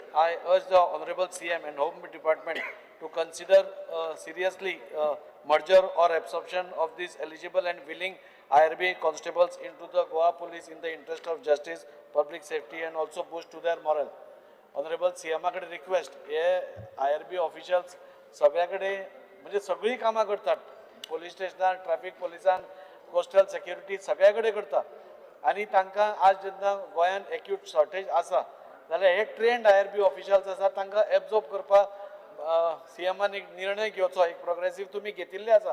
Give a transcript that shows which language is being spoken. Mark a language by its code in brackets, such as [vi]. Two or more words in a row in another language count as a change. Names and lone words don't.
[en] I urge the Honorable CM and Home Department to consider seriously merger or absorption of these eligible and willing IRB constables into the Goa police in the interest of justice, public safety and also boost to their morale. Honorable CM [mr] कडे request, हे [en] IRB officials [mr] सगळ्याकडे म्हणजे सगळी कामां करतात. [kok] पोलीस स्टेशनार, ट्रॅफिक पोलिसान, [en] coastal security [kok] सगळ्याकडे करता आणि तांकां आज जेन्ना गोंयान [en] acute shortage [kok] आसा जाल्यार हे [en] trained IRB officials [kok] आसा तांकां एब्जॉर्ब करपाक सीएमान एक निर्णय घेवचो एक प्रोग्रेसीव तुमी घेतिल्ले आसा.